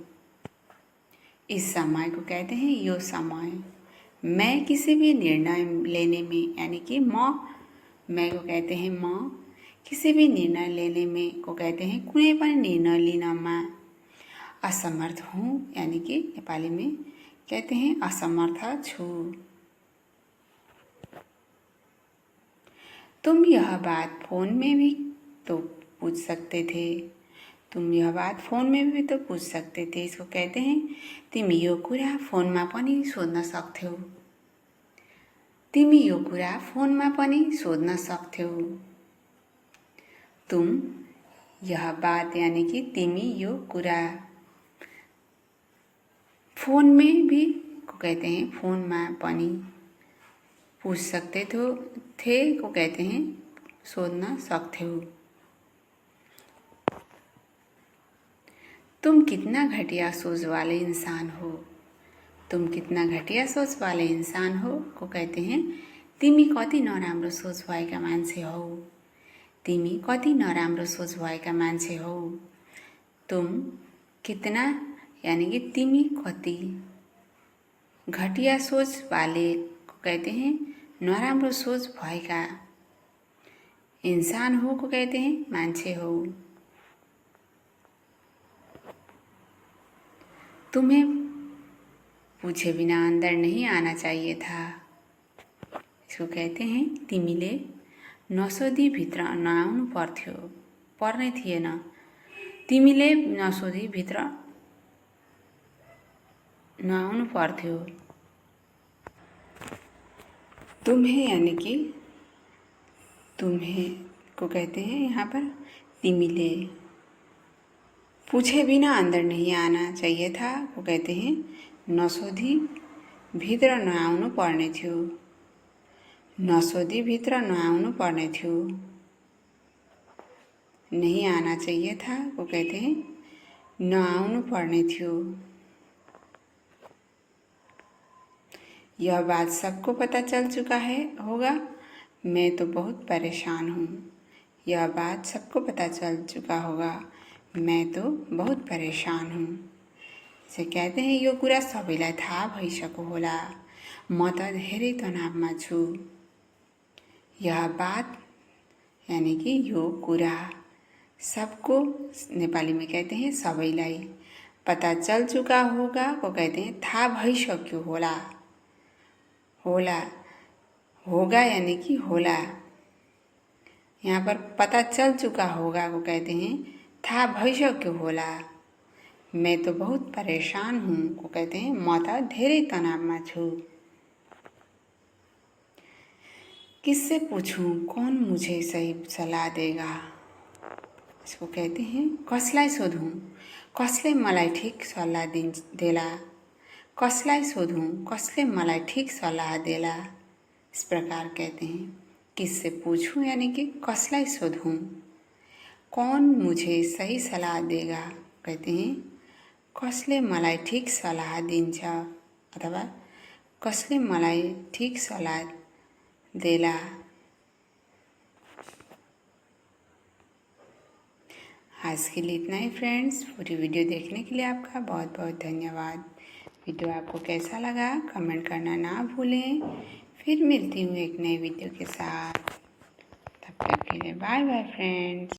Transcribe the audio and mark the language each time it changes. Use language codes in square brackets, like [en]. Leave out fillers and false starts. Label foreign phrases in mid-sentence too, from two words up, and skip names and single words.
[hi] इस समय को कहते हैं [ne] यो समय, [hi] मैं किसी भी निर्णय लेने में यानी कि मैं को कहते हैं म, किसी भी निर्णय लेने में को कहते हैं [ne] कुनै पनि निर्णय लिनमा [hi] असमर्थ हूँ, यानी कि नेपाली में कहते हैं [ne] असमर्थ छु। [hi] तुम यह बात फोन में भी तो पूछ सकते थे, तुम यह बात फ़ोन में भी तो पूछ सकते थे। इसको कहते हैं [ne] तिमी यो कुरा फोनमा पनि सोध्न सक्थ्यौ। तिमी यो कुरा फोनमा पनि सोध्न सक्थ्यौ। [hi] तुम यह बात यानी कि [ne] तिमी यो कुरा [hi] फोन में भी को कहते हैं [ne] फोनमा पनि। [hi] पूछ सकते थे को कहते हैं [ne] सोध्न सक्थ्यौ। [hi] तुम कितना घटिया सोच वाले इंसान हो। तुम कितना घटिया सोच वाले इंसान हो को कहते हैं [ne] तिमी कति नराम्रो सोच भएका मान्छे हौ। तिमी कति नराम्रो सोच भएका मान्छे हौ। [hi] तुम कितना यानी कि [ne] तिमी कति [hi] घटिया सोच वाले को कहते हैं [ne] नराम्रो सोच भएका [hi] इंसान हो को कहते हैं [ne] मान्छे हो। [hi] तुम्हें पूछे बिना अंदर नहीं आना चाहिए था। इसको कहते हैं [ne] तिमीले नसोधी भित्र नआउनु पर्ने थिएन। तिमीले नसोधी भित्र नआउनु पर्थ्यो। [hi] तुम्हें यानी कि तुम्हें को कहते हैं यहाँ पर तिमीले पूछे बिना अंदर नहीं आना चाहिए था वो कहते हैं [ne] नसोधी भित्र नआउनु पर्ने थियो। नसोधी भित्र नआउनु पर्ने थियो। [hi] नहीं आना चाहिए था वो कहते हैं [ne] नआउनु पर्ने थियो। [hi] यह बात सबको पता चल चुका होगा। मैं तो बहुत परेशान हूँ। यह बात सबको पता चल चुका होगा। मैं तो बहुत परेशान हूँ। इसे कहते हैं [ne] यो कुरा सबैलाई थाहा भइसक्यो होला। म त धेरै तनावमा छु। [hi] यह बात यानी कि [ne] यो कुरा [hi] सबको नेपाली में कहते हैं सबैलाई पता चल चुका होगा को कहते हैं [ne] थाहा भइसक्यो होला। [hi] होला होगा यानी कि होला। यहाँ पर पता चल चुका होगा को कहते हैं [ne] थाहा भइसक्यो होला। [hi] मैं तो बहुत परेशान हूँ को कहते हैं [ne] म त धेरै तनावमा छु। [hi] किससे पूछूं कौन मुझे सही सलाह देगा। इसको कहते हैं [ne] कसलाई सोधूं कसले मलाई ठिक सल्लाह देला। कसलाई सोधूं कसले मलाई ठिक सल्लाह देला। [hi] इस प्रकार कहते हैं किससे पूछूं यानी कि [ne] कसलाई सोधूं [hi] कौन मुझे सही सलाह देगा। कहते हैं [ne] कसले मलाई ठिक सल्लाह दिन्छ अथवा कसले मलाई ठिक सल्लाह देला। [hi] आज के लिए इतना ही फ्रेंड्स। पूरी वीडियो देखने के लिए आपका बहुत बहुत धन्यवाद। वीडियो आपको कैसा लगा कमेंट करना ना भूलें। फिर मिलती हूँ एक नई वीडियो के साथ। तब तक के लिए बाय बाय फ्रेंड्स।